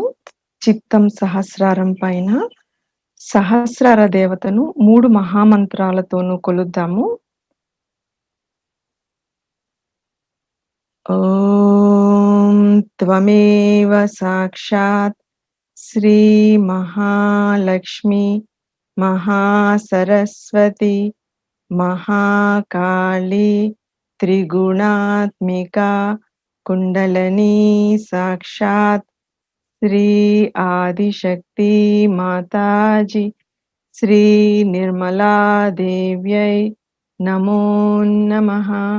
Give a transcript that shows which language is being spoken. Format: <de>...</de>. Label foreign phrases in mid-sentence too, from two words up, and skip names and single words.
<te>చిత్తం సహస్రారం పైన సహస్రార దేవతను 3 మహామంత్రాలతోనూ కొలుద్దాము.</te> <sa>ఓం త్వమేవ సాక్షాత్ శ్రీ మహాలక్ష్మి మహాసరస్వతి महाकाली त्रिगुणात्मिका कुंडलिनी साक्षात् श्री आदिशक्ति माताजी श्री निर्मला देव्यै नमो नमः।</sa>